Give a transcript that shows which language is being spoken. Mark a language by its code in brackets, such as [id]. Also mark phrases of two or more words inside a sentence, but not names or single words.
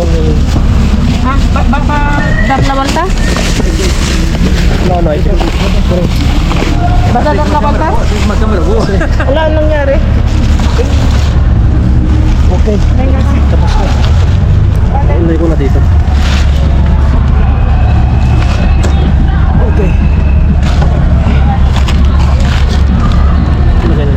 [es] Ah, va a dar la vuelta? [tl] No, itu. [es] ¿Vas a dar la vuelta? [tl] Magkamera po. Wala anong nangyari. Okay. Tapos na. Ilagay ko na dito. Okay. Ilagay na.